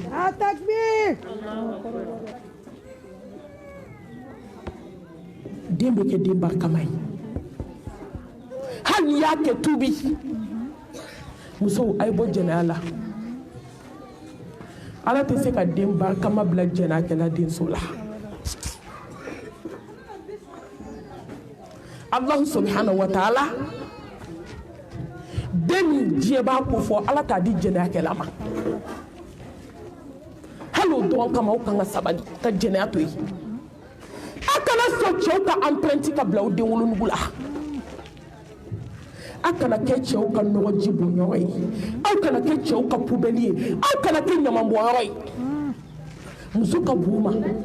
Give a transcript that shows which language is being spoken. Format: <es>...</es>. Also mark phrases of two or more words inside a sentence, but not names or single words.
<bm>den bɛ kɛ den barikama ye hali n'i y'a kɛ tubi musow a ye bɔ jɛnɛya la ala tɛ se ka den barikama bila jɛnɛyakɛla denso la</bm> <ar>الله سبحانه وتعالى</ar> <bm>den min diɲɛ b'a ko fɔ ala t'a di jɛnɛyakɛla ma hali o dɔrɔn kama aw kan ka sabali ka jɛnɛya to yen a kana sɔn cɛw ka empreinte ka bila aw den wolonugu la aw kana kɛ cɛw ka nɔgɔji bɔnyɔrɔ ye aw kana kɛ cɛw ka poubelle ye aw kana kɛ ɲamanbɔnyɔrɔ ye muso ka bon ma</bm>